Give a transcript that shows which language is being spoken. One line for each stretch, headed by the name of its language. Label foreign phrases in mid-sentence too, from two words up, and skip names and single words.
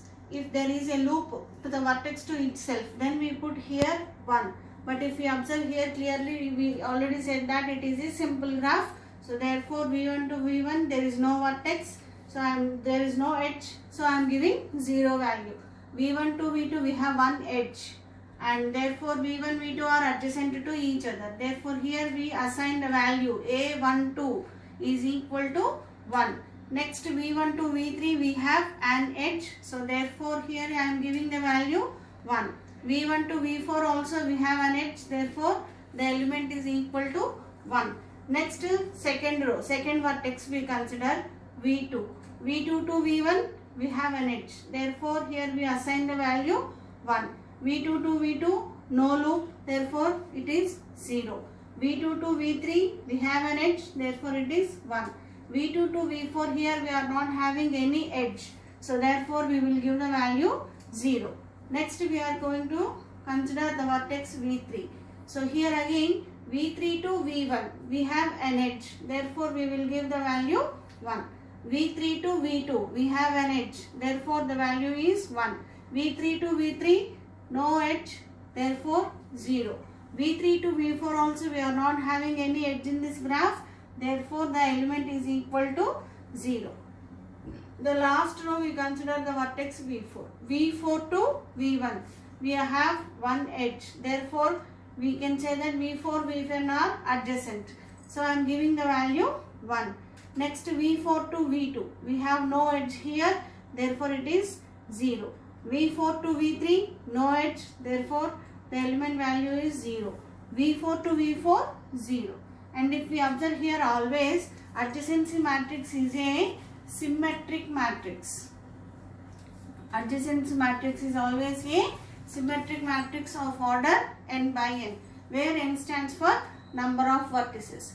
English: If there is a loop to the vertex to itself, then we put here 1. But if we observe here clearly, we already said that it is a simple graph. So therefore V1 to V1 there is no vertex. So there is no edge. So I am giving 0 value. V1 to V2 we have one edge, and therefore V1, V2 are adjacent to each other. Therefore here we assign the value A12 is equal to 1. Next V1 to V3 we have an edge, so therefore here I am giving the value 1. V1 to V4 also we have an edge, therefore the element is equal to 1. Next second row, second vertex we consider V2. V2 to V1 we have an edge, therefore here we assign the value 1. V2 to V2 no loop, therefore it is 0. V2 to V3 we have an edge, therefore it is 1. V2 to V4 here we are not having any edge, so therefore we will give the value 0. Next we are going to consider the vertex V3. So here again V3 to V1 we have an edge, therefore we will give the value 1. V3 to V2 we have an edge, therefore the value is 1. V3 to V3 no edge, therefore 0. V3 to V4 also we are not having any edge in this graph, therefore the element is equal to 0. The last row we consider the vertex V4. V4 to V1 we have one edge, therefore we can say that V4, V1 are adjacent. So I am giving the value 1. Next V4 to V2 we have no edge here, therefore it is 0. V4 to V3 no edge, therefore the element value is 0. V4 to V4 0. And if we observe here always adjacency matrix is a symmetric matrix. Adjacency matrix is always a symmetric matrix of order n by n, where n stands for number of vertices.